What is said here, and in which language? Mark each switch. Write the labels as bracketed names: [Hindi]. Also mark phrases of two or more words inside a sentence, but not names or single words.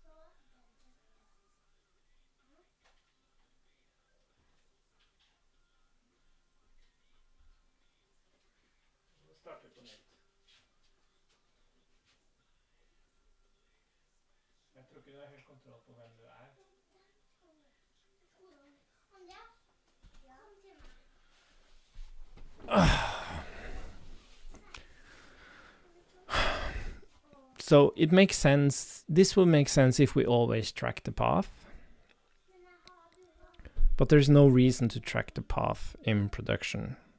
[Norwegian] Så starter vi på nytt. Jeg tror ikke du har helt kontroll på hvem du er. [English] So it makes sense. This will make sense if we always track the path. But there's no reason to track the path in production.